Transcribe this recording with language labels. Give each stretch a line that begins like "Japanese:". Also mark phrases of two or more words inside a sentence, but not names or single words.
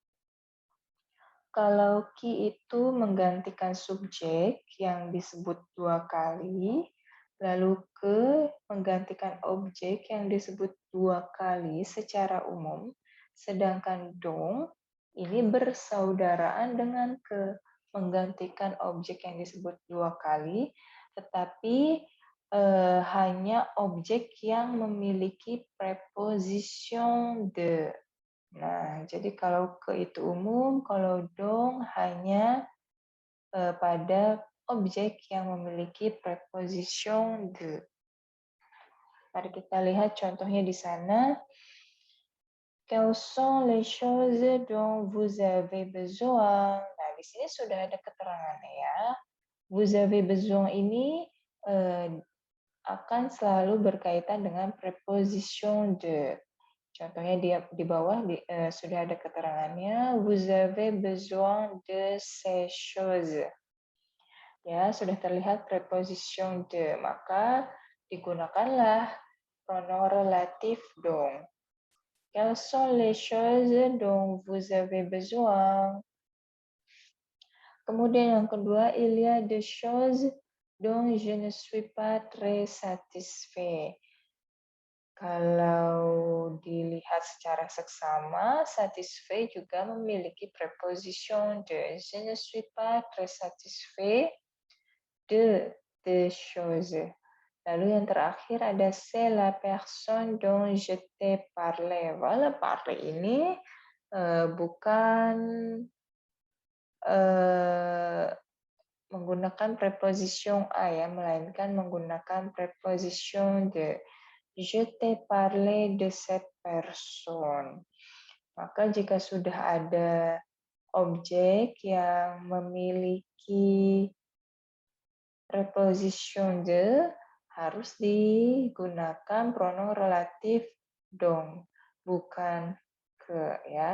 Indonesian: Kalau ki itu menggantikan subjek yang disebut dua kali, lalu ke menggantikan objek yang disebut dua kali secara umum, sedangkan dong ini bersaudaraan dengan ke menggantikan objek yang disebut dua kali, tetapi hanya objek yang memiliki preposition de. Nah, jadi kalau ke itu umum, kalau dong hanya pada objek yang memiliki preposition de. Mari kita lihat contohnya di sana.
French: Quelles sont les choses dont vous avez besoin?
Indonesian: Nah, di sini sudah ada keterangannya ya.
French: Vous avez besoin
Indonesian: ini akan selalu berkaitan dengan preposition de. Contohnya di bawah sudah ada keterangannya.
French: Vous avez besoin de ces choses.
Indonesian: Ya, sudah terlihat preposition de, maka digunakanlah
French: pronom relatif
Indonesian: dong.
French: Quelles sont les choses dont vous avez besoin?
Indonesian: Kemudian yang kedua,
French: il y a des choses dont je ne suis pas très satisfait.
Indonesian: Kalau dilihat secara seksama, satisfait juga memiliki preposition de.
French: Je ne suis pas très satisfait de choses.
Indonesian: Lalu yang terakhir ada
French: c'est la personne dont je t'ai parlé.
Indonesian: Voilà, parler ini bukan menggunakan preposition a ya, melainkan menggunakan preposition de.
French: Je t'ai parlé de cette personne.
Indonesian: Maka jika sudah ada objek yang memiliki preposition de, harus digunakan
French: pronom relatif
Indonesian: dong, bukan ke ya.